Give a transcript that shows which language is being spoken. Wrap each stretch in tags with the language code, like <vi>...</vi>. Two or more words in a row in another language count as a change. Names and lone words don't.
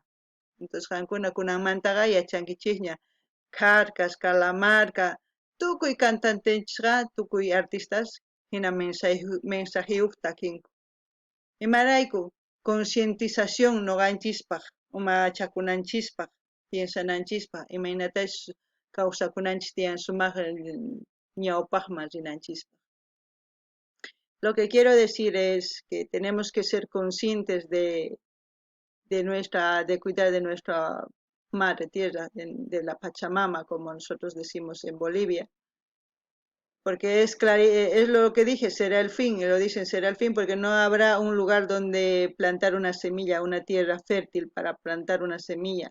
<qu>Entonces qankuna kunanmantaqa yachankichikña Carcas, Calamarca, tukuy cantantenchisqa tukuy artistas hina mensajeyuq takinku. Imarayku concientización noqanchispaq, umachakunanchispaq, piensananchispaq, imaynatash kawsakunanchis tiyan sumaq ñawpaqman rinanchispaq.</qu> <es>Lo que quiero decir es que tenemos que ser conscientes de cuidar de nuestra madre tierra, de la Pachamama, como nosotros decimos en Bolivia. Porque es lo que dije, será el fin, y lo dicen será el fin porque no habrá un lugar donde plantar una semilla, una tierra fértil para plantar una semilla.</es>